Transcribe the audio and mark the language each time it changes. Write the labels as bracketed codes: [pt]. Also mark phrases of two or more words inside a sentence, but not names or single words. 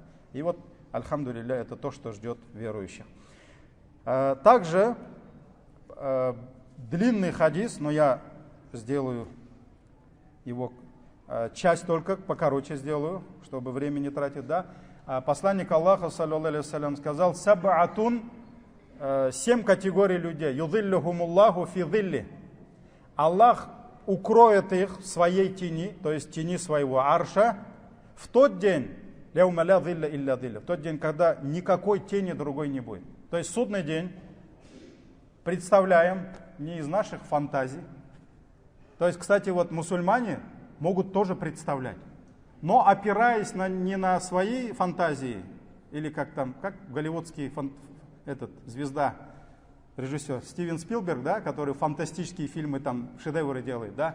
[ru] И вот, альхамдулилля, это то, что ждет верующих. Также длинный хадис, но я сделаю его часть только, покороче сделаю, чтобы время не тратить, да. Посланник Аллаха, [ar] صلى الله عليه وسلم, [ru] сказал: саб'атун, 7 категорий людей, [ar] يظلهم الله في ظله. [ru] Аллах укроет их в своей тени, то есть тени своего арша, в тот день, [ar] يوم لا ظل إلا ظله, [ru] в тот день, когда никакой тени другой не будет. То есть судный день представляем не из наших фантазий. То есть, кстати, вот мусульмане могут тоже представлять, но опираясь не на свои фантазии, или как голливудский звезда, режиссер Стивен Спилберг, да, который фантастические фильмы, там, шедевры делает, да.